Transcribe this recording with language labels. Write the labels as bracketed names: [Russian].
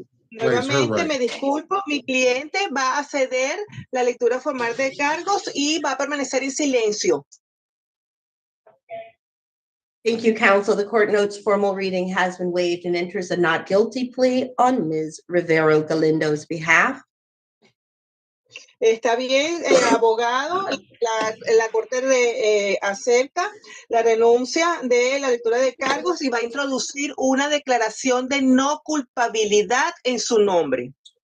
[Spanish] Nuevamente me disculpo, mi cliente va a ceder la lectura formal de cargos y va a permanecer en silencio. [English] Thank you, counsel. The court notes formal reading has been waived and enters a not guilty plea on Ms. Rivero Galindo's behalf. [Spanish] Está bien, abogado, la corte acepta la renuncia de la lectura de cargos y va a introducir una declaración de no culpabilidad en su nombre.